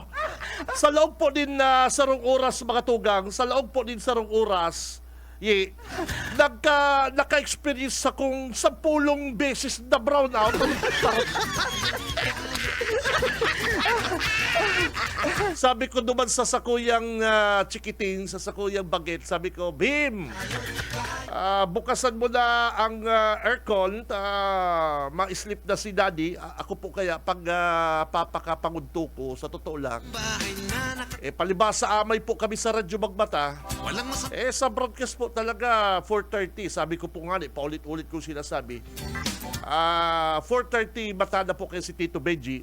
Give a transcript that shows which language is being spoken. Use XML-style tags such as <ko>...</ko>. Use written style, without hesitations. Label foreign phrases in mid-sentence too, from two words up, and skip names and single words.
<bik>Sa loob po din na sarong oras mga tugang, sa loob po din sarong oras, naka-experience akong 10 beses na brown out. Sabi ko naman sa sakuyang chikiting, sa sakuyang baget, sabi ko, Bim, bukasan mo na ang aircon, ma-sleep na si Daddy. Ako po kaya pag papakapangudto ko,</bik> <tl>sa totoo lang, Bahay na</tl> <bik>palibasa amay po kami sa Radyo Magbata.</bik> <tl>walang masama. Sa broadcast po talaga 4:30. Sabi ko po nga paulit-ulit ko sinasabi. 4:30 mata na po kayo si Tito Benji.</tl>